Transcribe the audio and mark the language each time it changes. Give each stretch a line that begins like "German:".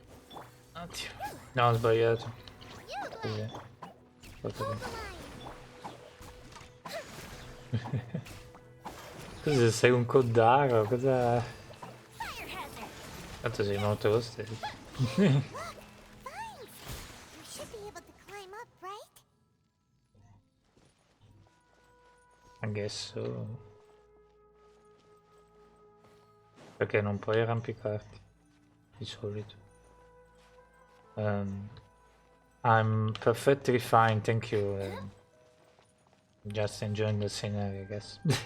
Italian: Un attimo. No, ho sbagliato. Così. Fatto bene. Cosa sei un codaro? Cosa... Tanto sei morto lo stesso.
English: Vines. We should be able to climb up, right? I guess so.
Italian: Perché non puoi arrampicarti di solito.
English: I'm perfectly fine, thank you. Just enjoying the scenery, I guess.